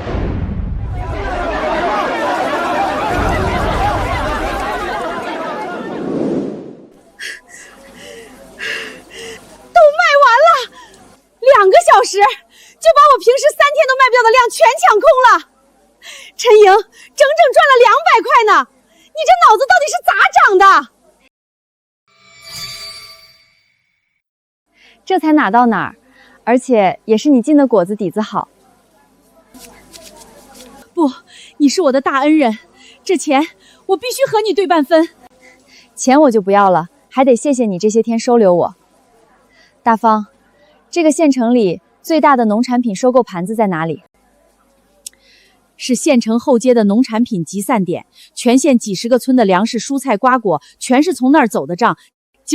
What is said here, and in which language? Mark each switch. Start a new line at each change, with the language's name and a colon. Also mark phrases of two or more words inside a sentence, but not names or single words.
Chinese: 都賣完了，2個小時就把我平時3天都賣不掉的量全搶空了。陳瑩整整賺了200塊呢，你這腦子到底是咋長的？這才哪到哪兒，而且也是你進的果子底子好。不，你是我的大恩人，這錢我必須和你對半分。錢我就不要了，還得謝謝你這些天收留我。大方，這個縣城裡最大的農產品收購盤子在哪裡？是縣城後街的農產品集散點，全縣幾10個村的糧食、蔬菜、瓜果全是從那兒走的賬。